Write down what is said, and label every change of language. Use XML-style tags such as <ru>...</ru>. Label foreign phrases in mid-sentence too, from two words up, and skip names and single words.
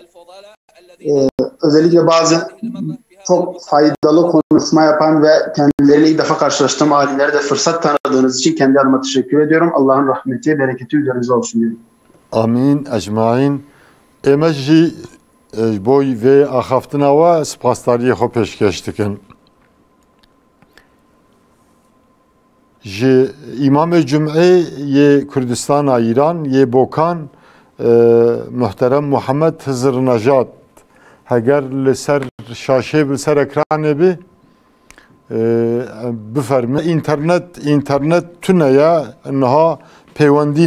<tr>Özellikle bazı çok faydalı konuşma yapan ve kendileriyle ilk defa karşılaştığım alimlere de fırsat tanıdığınız için kendi adıma teşekkür ediyorum. Allah'ın rahmeti, bereketi üzerinize olsun diyorum.</tr> <ar>آمين أجمعين.</ar> <ku>Emeji boy ve axaftina ve spastariye xo peşkeştikin. Ji İmam-ı Cum'e ye Kürdistan'a İran ye Bokan muhterem Muhammed Hızır Nejat heger li ser şaşe bi ser ekranê bi biferme internet tuneye niha peywendî</ku>